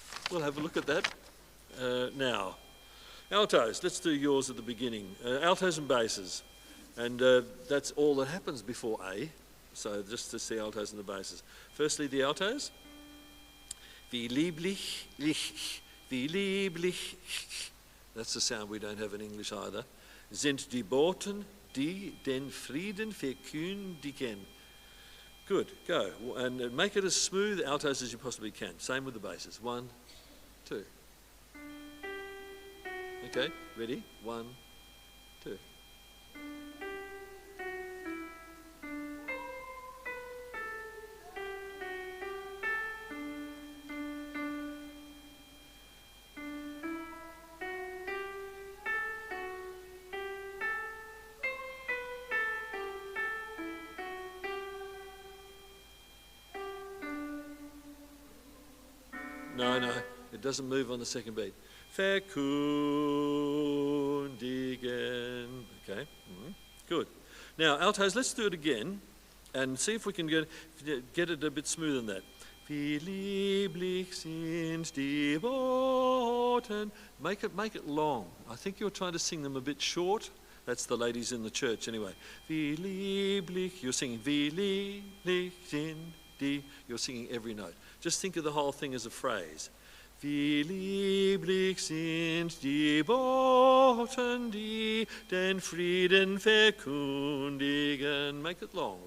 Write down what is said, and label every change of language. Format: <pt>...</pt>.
<en>We'll have a look at that now. Altos, let's do yours at the beginning. Altos and basses. And that's all that happens before A. So just to see altos and the basses. Firstly, the altos.</en> <de>Wie lieblich, wie lieblich.</de> <en>That's the sound we don't have in English either.</en> <de>Sind die Boten, die den Frieden verkündigen.</de> <en>Good, go. And make it as smooth altos as you possibly can. Same with the basses. 1, 2. Okay, ready? 1, 2. No, it doesn't move on the second beat. Verkündigen. Okay, good. Now, altos, let's do it again and see if we can get it a bit smoother than that.</en> <de>Wie lieblich sind die Boten.</de> <en>Make it long. I think you're trying to sing them a bit short. That's the ladies in the church anyway.</en> <de>Wie lieblich,</de> <en>you're singing</en> <de>wie lieblich sind die.</de> <en>You're singing every note. Just think of the whole thing as a phrase.</en> <de>Wie lieblich sind die Boten, die den Frieden verkündigen.</de> <en>Make it long.</en>